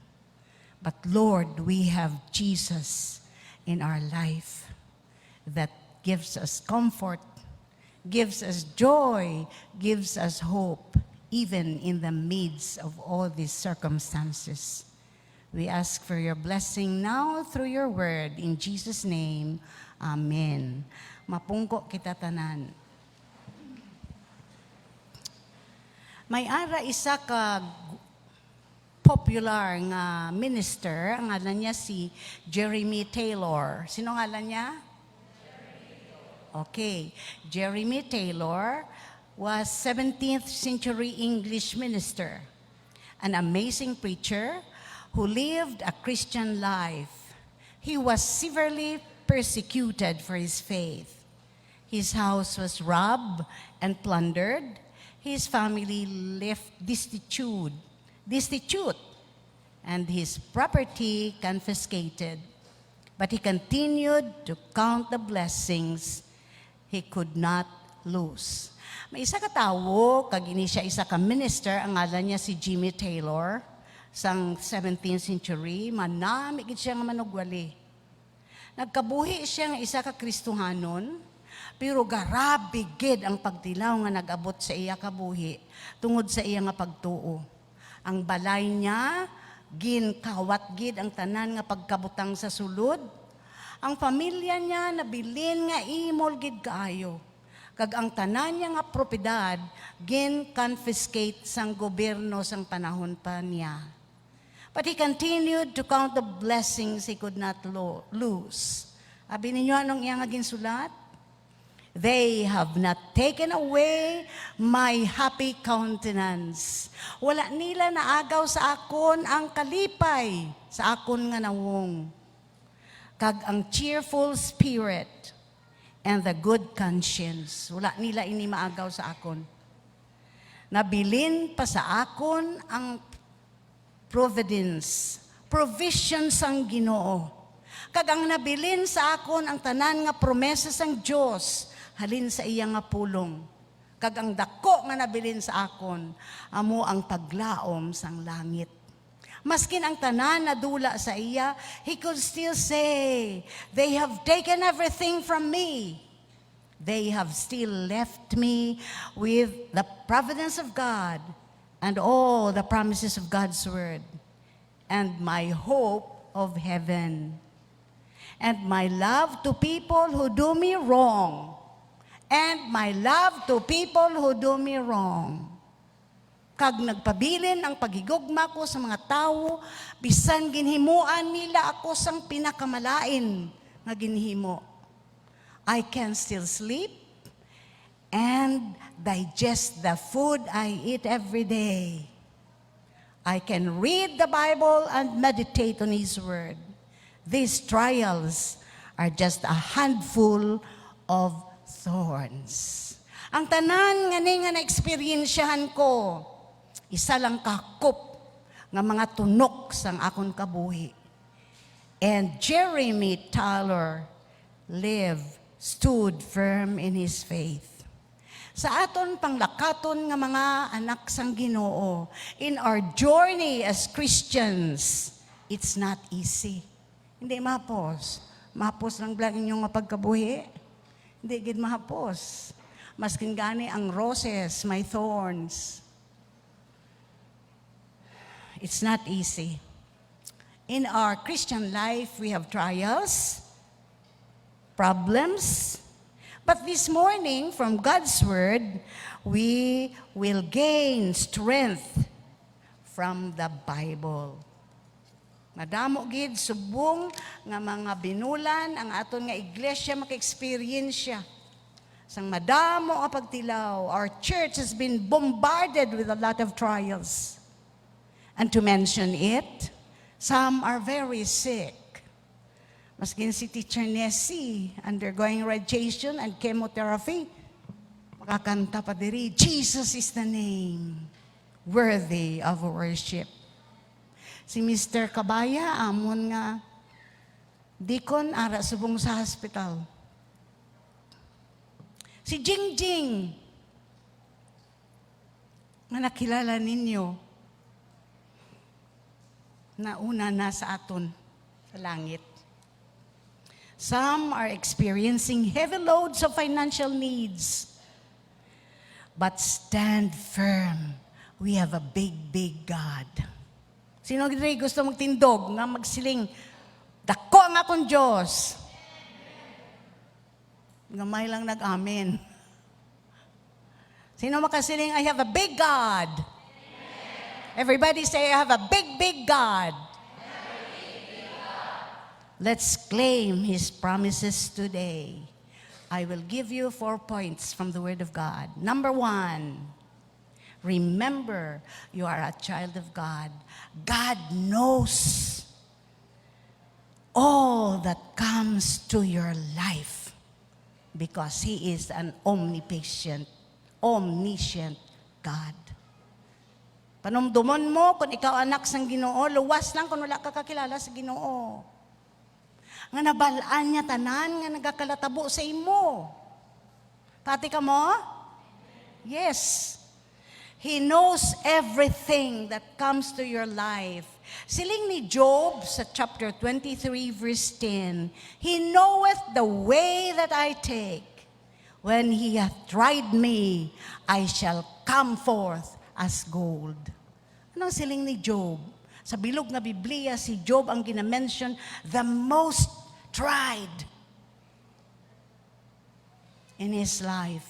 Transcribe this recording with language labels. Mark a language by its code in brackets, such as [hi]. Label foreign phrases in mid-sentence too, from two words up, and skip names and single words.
[en] But Lord, we have Jesus in our life that gives us comfort, gives us joy, gives us hope, even in the midst of all these circumstances. We ask for your blessing now through your word. In Jesus' name, [hil] Amen. Mapungko kita tanan. May ara isa ka popular nga minister, ang ngalan niya si Jeremy Taylor. Sino ngalan niya? Okay. [en] Jeremy Taylor was 17th century English minister, an amazing preacher who lived a Christian life. He was severely persecuted for his faith. His house was robbed and plundered. His family left destitute, and his property confiscated. But he continued to count the blessings he could not lose. [hil] May isa ka tawo, kagini siya isa ka minister, ang ngalan niya si Jimmy Taylor, sang 17th century, manamigid siya nga manugwali. Nagkabuhi siya nga isa ka Kristohanon, pero garabi gid ang pagtilaw nga nag-abot sa iya kabuhi tungod sa iya nga pagtuo. Ang balay niya ginkawat gid ang tanan nga pagkabutang sa sulod. Ang pamilya niya nabilin nga imol gid kaayo. Kag ang tanan niya nga propiedad gin-confiscate sang gobyerno sang panahon pa niya. [en] But he continued to count the blessings he could not lose. [hil] Abi ninyo anong iya nga ginsulat? [en] They have not taken away my happy countenance. [hil] Wala nila naagaw sa akon ang kalipay sa akon nga nawong. Kag ang [en] cheerful spirit and the good conscience. [hil] Wala nila ini maagaw sa akon. Nabilin pa sa akon ang provision sang Ginoo. Kag ang nabilin sa akon ang tanan nga promesa sang Dios halin sa iya nga pulong. Kag ang dako nga nabilin sa akon, amo ang paglaom sang langit. Maskin ang tanan na dula sa iya, [en] he could still say, they have taken everything from me. They have still left me with the providence of God and all the promises of God's word and my hope of heaven and my love to people who do me wrong. And my love to people who do me wrong. [hil] Kag nagpabilin ang pagigugma ko sa mga tao, bisan ginhimuan nila ako sang pinakamalain nga ginhimo. [en] I can still sleep and digest the food I eat every day. I can read the Bible and meditate on His Word. These trials are just a handful of thorns. [hil] Ang tanan nga ni nga na-experiensyahan ko, isa lang kakop nga mga tunok sang akon kabuhi. [en] And Jeremy Taylor stood firm in his faith. [hil] Sa aton panglakaton nga mga anak sang Ginoo, [en] in our journey as Christians, it's not easy. [hil] Hindi mahapos. Mahapos lang lang inyong mapagkabuhi. Hindi gid mahapos. Maskin gani ang roses, may thorns. [en] It's not easy. In our Christian life, we have trials, problems, But this morning, from God's Word, we will gain strength from the Bible. [hil] Madamo gid subong nga mga binulan ang aton nga iglesia maka-experience siya. Sang madamo nga pagtilaw, [en] our church has been bombarded with a lot of trials. And to mention it, some are very sick. [hil] Maskin si Teacher Nessie, [en] undergoing radiation and chemotherapy, [hil] makakanta pa diri, [en] Jesus is the name, worthy of worship. [hil] Si Mr. Kabaya, amon nga, dikon ara subong sa hospital. Si Jingjing, nga nakilala ninyo, na una na sa aton sa langit. [en] Some are experiencing heavy loads of financial needs. But stand firm. We have a big, big God. [hil] Sino gini gusto magtindog nga magsiling, dako ang akong Diyos. Gamay lang nag-amen. Sino makasiling, [en] I have a big God? Everybody say, I have a big, big God. Let's claim His promises today. I will give you 4 points from the Word of God. Number 1, remember you are a child of God. God knows all that comes to your life because He is an omniscient God. [hil] Panumdumon mo kung ikaw anak sang Ginoo, luwas lang kung wala ka kakilala sa Ginoo. Nga nabalaan niya tanan, nga nagakalatabo sa imo. Pati ka mo? [en] Yes. He knows everything that comes to your life. [hil] Siling ni Job sa [en] chapter 23 verse 10, He knoweth the way that I take. When He hath tried me, I shall come forth as gold. [hil] Anong siling ni Job? Sa bilog nga Biblia, si Job ang ginamention, [en] the most tried in his life.